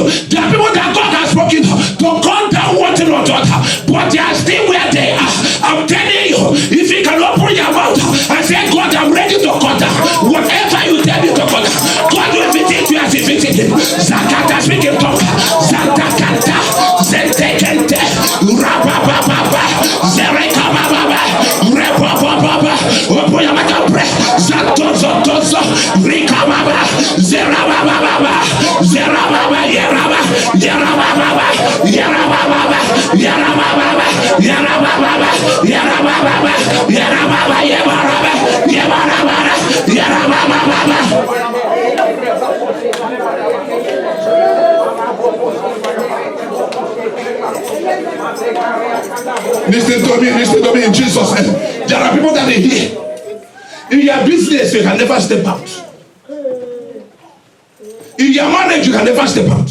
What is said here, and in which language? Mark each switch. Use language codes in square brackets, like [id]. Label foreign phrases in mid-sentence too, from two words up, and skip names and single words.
[en] There are people that God has spoken to cut down one thing or the other. But they are still where they are. I'm telling you, if you can open your mouth and say, God, I'm ready to cut down whatever you tell me to cut down, God will visit you as he visited him. Zakata speaking tongue. Zatakata. Zentekente. Rabababa. Zerekababa. Repopopapa. Open your mouth and pray. Zatozotozo. Rikababa. Zerabababa. Zerababa. Yeraba. Yerababa. Yerababa. Yerababa. Yerababa. Yerababa. Yerababa. Yerababa. Yerababa. Yerababa. Listen to me in Jesus' name. There are people that are here. In your business, you can never step out. In your marriage, you can never step out.